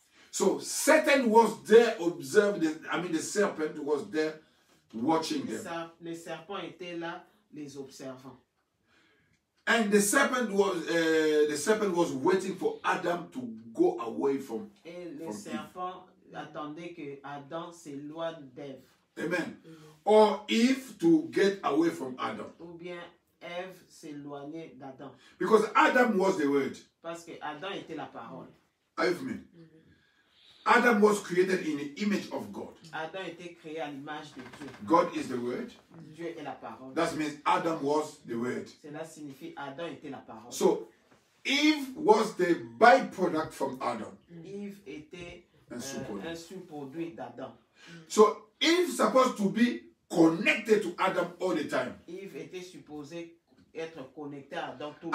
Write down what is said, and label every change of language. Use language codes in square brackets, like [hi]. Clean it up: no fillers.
[en] So Satan was there, observed. The serpent was there, watching them. [fr] Les serpents étaient là, les observant. [en] And the serpent was waiting for Adam to go away from. [fr] Et le serpent attendait que Adam s'éloigne d'Ève. [en] Amen. Or Eve to get away from Adam. [fr] Ou bien Ève s'éloignait d'Adam. [en] Because Adam was the word. [fr] Parce que Adam était la parole. [en] Are you with me? Adam was created in the image of God. [fr] Adam était créé à l'image de Dieu. [en] God is the word. [fr] Dieu est la parole. [en] That means Adam was the word. [fr] Cela signifie Adam était la parole. [en] So Eve was the byproduct from Adam. [fr] Yves était Un sous-produit. un sous-produit d'Adam. [en] So Eve supposed to be connected to Adam all the time. [fr] Yves était supposé être connecté à Adam tout le